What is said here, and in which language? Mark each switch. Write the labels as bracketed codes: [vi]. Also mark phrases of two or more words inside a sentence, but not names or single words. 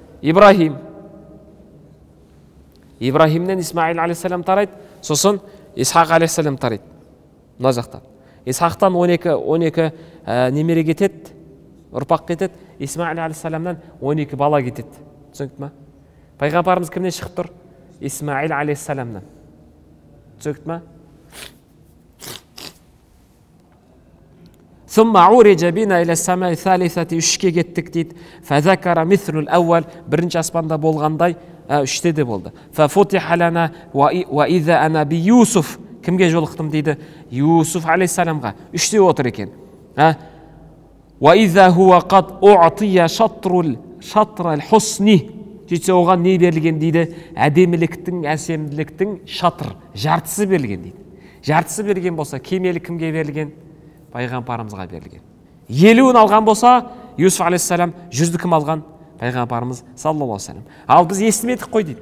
[kk] Ибрахимнен Исмаил алейхиссалам тарайды, сосын Исхақ алейхиссалам тарайды. Мына жақта. Исхақтан 12 немере кетеді, ұрпақ кетеді. Исмаил алейхиссаламнан 12 бала кетеді. Түсінікті ма? Пайғамбарымыз кімнен шығып тұр? Исмаил алейхиссаламнан. Түсінікті ма? [ar] ثم عرج بنا إلى السماء الثالثة [kk] үшке кеттік дейді. [ar] فذكر مثل الأول [kk] бірінші аспанда болғандай үште де болды. [ar] ففتح لنا وإذا أنا بيوسف [kk] кімге жолықтым дейді? Юсуф алейхиссаламға. Үште отыр екен. [ar] وإذا هو قد أعطي شطر الحسن. [kk] Сөйтсе оған не берілген дейді? Әдеміліктің, әсемділіктің жартысы берілген дейді. Жартысы берілген болса, кемелі кімге берілген? Пайғамбарымызға берілген. 50-ін алған болса, Юсуф алейхиссалам 100-ді кім алған? Пайғамбарымыз [ar] صلى الله عليه وسلم. [kk] Ал біз естімедік қой дейді.